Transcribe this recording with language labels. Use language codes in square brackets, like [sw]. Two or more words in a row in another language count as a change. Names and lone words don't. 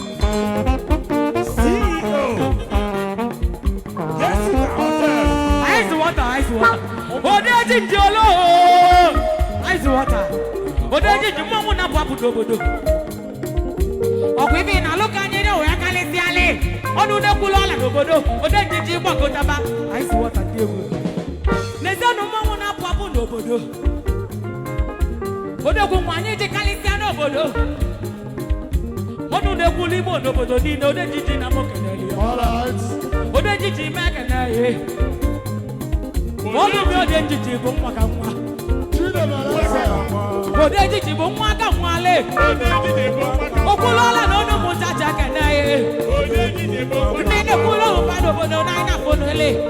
[en] C E O. Yes, sir. Hotel. Ice water, ice water. [ig] Odeji ndị olo. [en] Ice water. [ig] Odeji ndị mmanwụ na-apụ apụ n'obodo. Ọ bụ ibe ị na-alụ ka anyị nye wee kalịsịa alị. Ọnụ na-ekwulu ọla n'obodo. Odeji ji gbakọtaba. [en] Ice water [ig] dị egwu. N'ezianụ mmanwụ na-apụ apụ n'obodo. Odogwu nwa anyị ji kalịsịa n'obodo. Ọnụ na-ekwulu Igbo n'obodo niile. Odeji ji na mụ kenere ya. [en] All right. [ig] Odeji ji mee kenere ya. Ọnụ bi Odeji ji bụ nwa ka nwa. Chinemereze. Odeji ji bụ nwa ka nwa le. Odeji ji bụ nwa ka nwa. Okwulu ọla na ọnụ mụ chacha kenere ya. Odeji ji bụ nwa ka nwa. Ndị na-ekwulu ọhụ mmadụ obodo na anyị na-afụ n'ele.